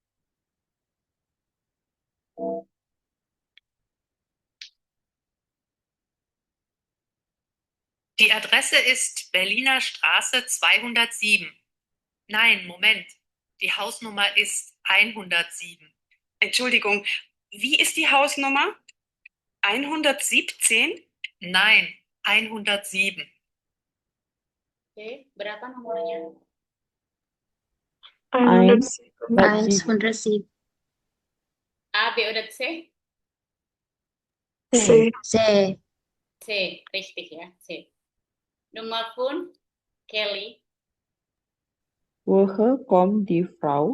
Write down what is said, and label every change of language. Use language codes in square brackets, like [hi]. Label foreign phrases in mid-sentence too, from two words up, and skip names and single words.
[de] Die Adresse ist Berliner Straße 207. Nein, Moment. Die Hausnummer ist 107. Entschuldigung, wie ist die Hausnummer? 117? Nein, 107. [id] Oke, berapa nomornya? 107. 107. [de] A, B, oder C? C. C. C, richtig ya, C. Nummer 5, Kelly. Woher kommt die Frau?